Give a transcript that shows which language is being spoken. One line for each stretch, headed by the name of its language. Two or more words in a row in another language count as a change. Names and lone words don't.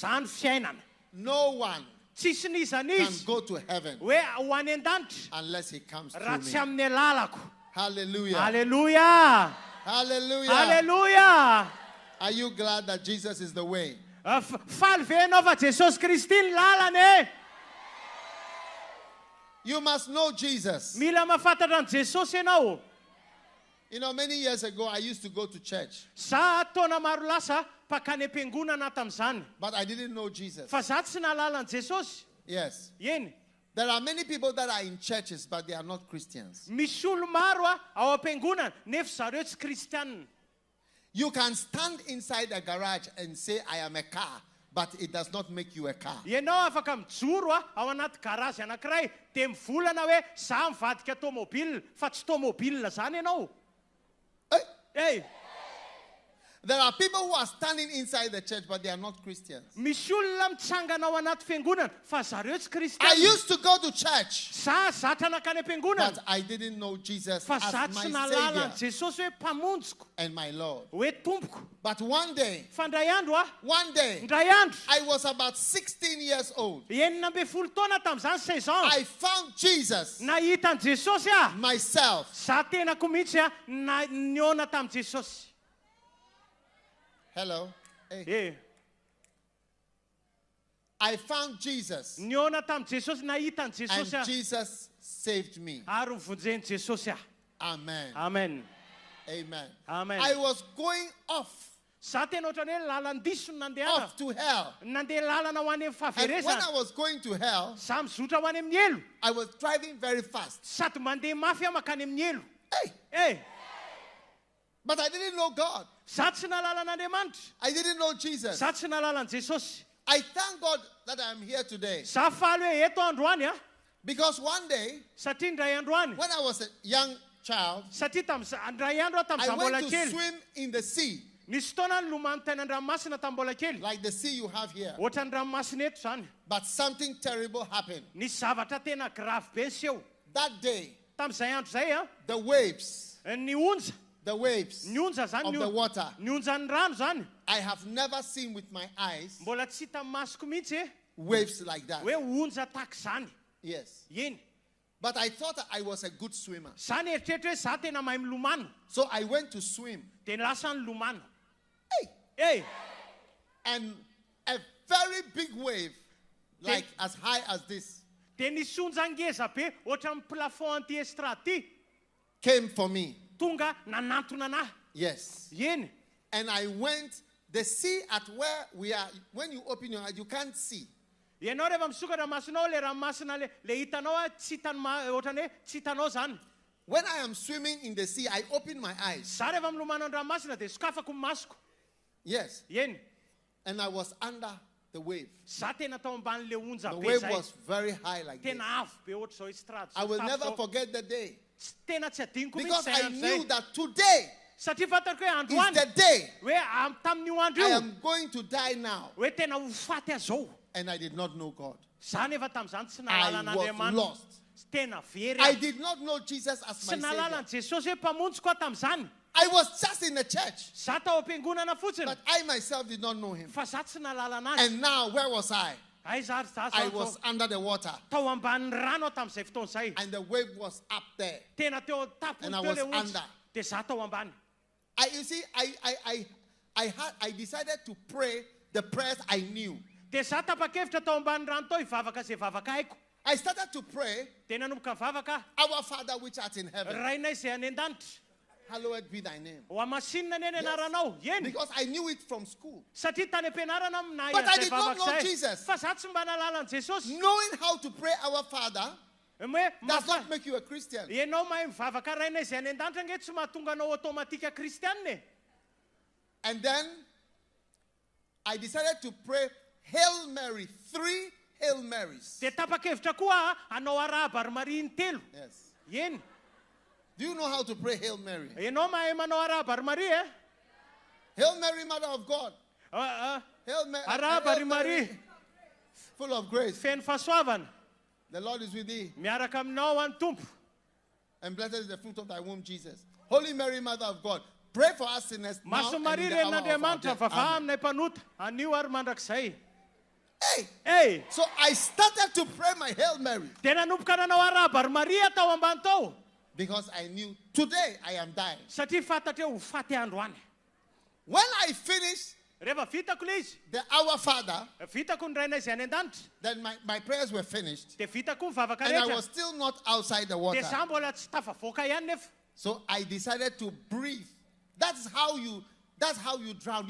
English: No one can go to heaven unless he comes through me. Hallelujah. Hallelujah. Hallelujah. Hallelujah. Are you glad that Jesus is the way? You must know Jesus.
Malagasy: Mila mahafantatra ny Jesosy ianao.
English: You know, many years ago, I used to go to church.
Malagasy: Sa taona maro lasa pakany am-piangonana tamin'izany.
English: But I didn't know Jesus.
Malagasy: Fa za tsy nahalala ny Jesosy.
English: Yes.
Malagasy: Eny.
English: There are many people that are in churches, but they are not Christians.
Malagasy: Misy olo maro ao am-piangonana nefa zareo tsy kristianina.
English: You can stand inside a garage and say, I am a car, but it does not make you a car.
Malagasy: Ianao afaka mijoro ao anaty garazy anankiray dia mivolana hoe za mivadika tômôbila fa tsy tômôbila zany ianao.
English: Hey. There are people who are standing inside the church, but they are not Christians.
Malagasy: Misy olona mitsangana ao anaty fiangonana fa zareo tsy kristiana.
English: I used to go to church,
Malagasy: Za zatra nakany am-piangonana.
English: but I didn't know Jesus
Malagasy: Fa za
English: as
Malagasy: tsy
English: my
Malagasy: nalala ny
English: Savior
Malagasy: Jesosy hoe mpamonjiko,
English: and my Lord.
Malagasy: hoe tompoko.
English: But one day,
Malagasy: Fa ndray andro ndray andro,
English: I was about 16 years old.
Malagasy: enina amby folo taona tamin'izany 16 ans.
English: I found Jesus
Malagasy: Nahita ny Jesosy
English: myself.
Malagasy: za tenako mihitsy niona tamin'i Jesosy.
English: Hello. Hey. Eh. I found Jesus,
Malagasy: Niona tamin'i Jesosy, nahita ny
English: and
Malagasy: Jesosy
English: Jesus saved me.
Malagasy: ary nivonjeny Jesosy
English: Amen. Amen. Amen. Amen. I was going off
Malagasy: Za tena ohatrany hoe lalan-diso no nandeha
English: to hell.
Malagasy: nandeha lalana ho any amin'ny
English: And when I
Malagasy: fahaverezana.
English: was going to hell,
Malagasy: Za mizotra ho any amin'ny elo
English: I was driving very fast.
Malagasy: sady mandeha mafy makany amin'ny elo.
English: Hey, Eh, but I didn't know God.
Malagasy: za tsy nalala an'Andriamanitra.
English: I didn't know Jesus.
Malagasy: Za tsy nalala an Jesosy.
English: I thank God that I am here today.
Malagasy: Za faly hoe eto androany
English: Because one day,
Malagasy: satria ndray androany.
English: when I was a young child,
Malagasy: Satria ndray andro
English: I
Malagasy: tamin'izaho mbola
English: went to
Malagasy: kely.
English: swim in the sea,
Malagasy: Nisy fotoana ny lomano tain'Andranomasina tamin'ny mbola kely.
English: like the sea you have here.
Malagasy: Ohatry ny ranomasina eto zany.
English: But something terrible happened.
Malagasy: Nisy zavatra tena grave be seho.
English: That day,
Malagasy: Tamin'izay andro zay
English: the waves,
Malagasy: ny onja.
English: the waves
Malagasy: Ny onja zany
English: of the water,
Malagasy: ny onjan'ny rano zany.
English: I have never seen with my eyes
Malagasy: Mbola tsy hita amin'ny masoko mihitsy
English: waves like that.
Malagasy: hoe onja tahaka zany.
English: Yes.
Malagasy: Eny.
English: But I thought that I was a good swimmer.
Malagasy: Zany eritreritra hoe za tena mahay milomano.
English: So I went to swim.
Malagasy: Dia lasa ny lomano.
English: Hey! Eh, And a very big wave, like as high as this,
Malagasy: dia nisy onja ngeza be ohatry amin'ny plafond anty estrade ty.
English: came for me.
Malagasy: Tonga nanantona anahy.
English: Yes.
Malagasy: Eny.
English: And I went, the sea at where we are, when you open your eyes, you can't see.
Malagasy: Ianao rehefa misokatra masonao le ranomasina le hitanao tsy hitany ohatrany hoe tsy hitanao zany.
English: When I am swimming in the sea, I open my eyes.
Malagasy: Za rehefa milomano ny ranomasina dia sokafako ny masoko.
English: Yes.
Malagasy: Eny.
English: And I was under the wave.
Malagasy: Za tena tao amban'le onja
English: The
Malagasy: be
English: wave
Malagasy: zay.
English: was very high like this.
Malagasy: Tena avo be ohatry zao estrade.
English: I will never forget the day.
Malagasy: Tena tsy adiniko
English: Because
Malagasy: mihitsy
English: I
Malagasy: zay
English: knew
Malagasy: andro zay.
English: that today
Malagasy: Satria fantako hoe
English: is
Malagasy: androany
English: the day
Malagasy: hoe tamin'io andro
English: I
Malagasy: io
English: am going to die now.
Malagasy: hoe tena ho faty azao.
English: And I did not know God.
Malagasy: Za nefa tamin'izany tsy
English: I
Malagasy: nalala
English: was
Malagasy: an'Andriamanitra.
English: lost.
Malagasy: Tena very.
English: I did not know Jesus as my
Malagasy: Tsy nalala
English: Savior.
Malagasy: an Jesosy hoe mpamonjy koa tamin'izany.
English: I was just in the church,
Malagasy: Za tao am-piangonana fotsiny.
English: but I myself did not know him.
Malagasy: Fa za tsy nalala anazy.
English: And now, where was I?
Malagasy: Ai za za
English: I
Malagasy: zao
English: was under the water,
Malagasy: tao ambanin'ny rano tamin'izay fotoana izay.
English: and the wave was up there.
Malagasy: Tena teo tapony
English: And I
Malagasy: teo
English: was
Malagasy: le onja.
English: under.
Malagasy: Dia za tao ambany.
English: You see, I decided to pray the prayers I knew.
Malagasy: Dia za tapa-kevitra tao ambanin'ny rano tao hivavaka izay vavaka haiko.
English: I started to pray,
Malagasy: Dia nanomboka mivavaka.
English: Our Father which art in heaven,
Malagasy: Rainay izay any an-danitra.
English: hallowed be thy name.
Malagasy: Ho amasinina ny anaranao. Eny.
English: Because I knew it from school.
Malagasy: Satria tany am-pianarana nahay
English: But I
Malagasy: an'izay
English: did not
Malagasy: vavaka
English: know
Malagasy: izay.
English: Jesus.
Malagasy: Fa za tsy mba nalala an Jesosy.
English: Knowing how to pray our Father
Malagasy: Hoe
English: does not make you a Christian.
Malagasy: ianao mahay mivavaka rainay izay any an-danitra nge tsy mahatonga anao automatika kristianina.
English: And then I decided to pray Hail Mary, 3 Hail Marys.
Malagasy: Dia tapa-kevitra koa anao arahaba Maria telo.
English: Yes.
Malagasy: Eny.
English: Do you know how to pray Hail Mary?
Malagasy: Ianao mahay manao arahaba Maria
English: Hail Mary, Mother of God. Hail
Malagasy: arahaba Maria
English: Mary, full of grace.
Malagasy: feno fahasoavana.
English: The Lord is with thee,
Malagasy: Miaraka aminao any tompo.
English: and blessed is the fruit of the womb, Jesus. Holy Mary, Mother of God, pray for us sinners now
Malagasy: Maso
English: and
Malagasy: Maria
English: in the hour of our
Malagasy: ren'Andriamanitra
English: death.
Malagasy: vavaha
English: Amen.
Malagasy: aminay mpanota. Anio ary mandrakizay.
English: Hey! Hey! So I started to pray my Hail Mary
Malagasy: Dia nanomboka nanao arahaba Maria tao ambany tao.
English: because I knew today I am dying.
Malagasy: Satria fantatry hoe ho faty andro any.
English: When I finished the Our Father, then my prayers were finished. And I was still not outside the water. So I decided to breathe. That's how you drown.